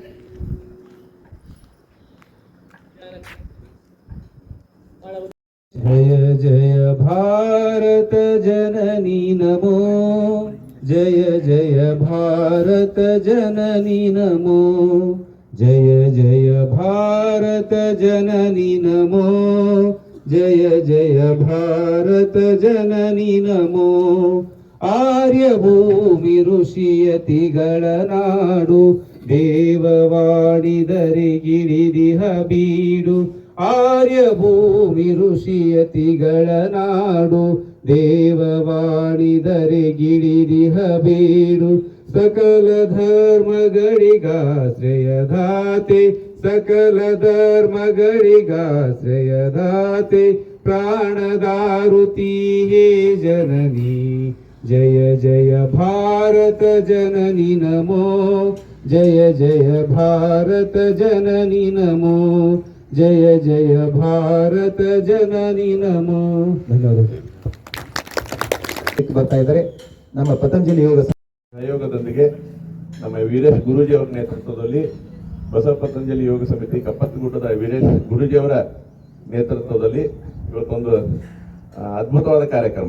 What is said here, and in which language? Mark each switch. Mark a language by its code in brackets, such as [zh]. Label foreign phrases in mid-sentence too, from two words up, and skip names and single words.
[hi] जय जय भारत जननी नमो, जय जय भारत जननी नमो, जय जय भारत जननी नमो जय जय भारत जननी नमो [kn] ಆರ್ಯಭೂಮಿ ಋಷಿಯತಿಗಳ ನಾಡು ದೇವವಾಣಿದರಿಗಿಳಿದಿಹ ಬೀಡು ಆರ್ಯಭೂಮಿ ಋಷಿಯತಿಗಳ ನಾಡು ದೇವವಾಣಿದರಿಗಿಳಿದಿಹ ಬೀಡು ಸಕಲ ಧರ್ಮಗಳಿಗಾಶ್ರಯದಾತೆ ಸಕಲ ಧರ್ಮಗಳಿಗಾಶ್ರಯದಾತೆ ಪ್ರಾಣದಾರುತಿ ಹೇ ಜನನಿ [hi] जय जय भारत जननी नमो जय जय भारत जननी नमो जय जय भारत जननी नमो ಧನ್ಯವಾದಗಳು. [kn] ಬರ್ತಾ ಇದ್ದಾರೆ ನಮ್ಮ ಪತಂಜಲಿ ಯೋಗ ಸಹಯೋಗದೊಂದಿಗೆ ನಮ್ಮ ವೀರೇಶ್ ಗುರೂಜಿ ಅವರ ನೇತೃತ್ವದಲ್ಲಿ ಬಸವ ಪತಂಜಲಿ ಯೋಗ ಸಮಿತಿ ಕಪ್ಪತ್ತಗುಡ್ಡದ ವೀರೇಶ್ ಗುರೂಜಿ ಅವರ ನೇತೃತ್ವದಲ್ಲಿ ಇವತ್ತೊಂದು ಅದ್ಭುತವಾದ ಕಾರ್ಯಕ್ರಮ.